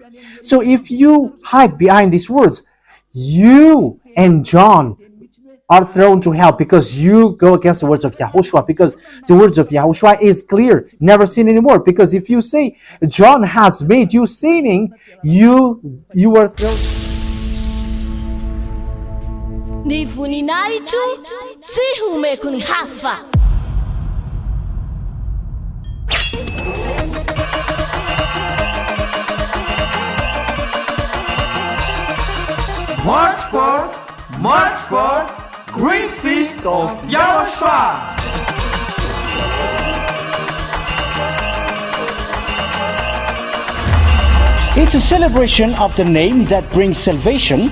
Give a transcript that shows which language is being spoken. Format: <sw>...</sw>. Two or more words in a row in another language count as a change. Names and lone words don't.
<en>So if you hide behind these words, you and John are thrown to hell because you go against the words of Yahushua, because the words of Yahushua is clear, never sin anymore. Because if you say John has made you sinning, you are thrown.</en> <mg>Ni voninahitro tsy homeko ny hafa.</mg> <en>March 4th, Great Feast of YAHOSHUAH. It's a celebration of the name that brings salvation,</en>